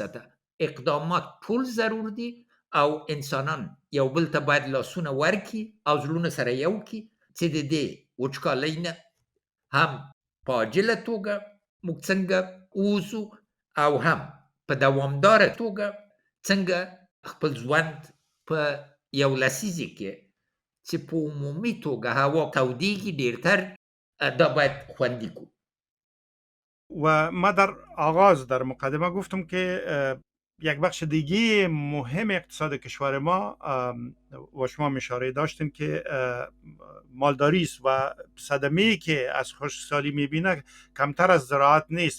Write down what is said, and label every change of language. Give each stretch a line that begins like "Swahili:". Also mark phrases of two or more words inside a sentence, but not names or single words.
Pashto: سطح اقدامات ټول ضرور دي او انسانان یو بل ته باید لاسونه ورکړي او زړونه سره یو کړي چې د دې وچکالۍ نه هم په عاجله توګه موږ څنګه ووځو او هم په دوامداره توګه څنګه خپل ژوند په یو لسیزې کې چې په عمومی توګه هوا تودیږي ډېرتر دا باید خوندی کو.
Persian: و ما در آغاز در مقدمه گفتم که یک بخش دیگه مهم اقتصاد کشور ما و شما اشاره داشتیم که مالداری است و صدمه‌ای که از خشکسالی میبینه کمتر از زراعت نیست.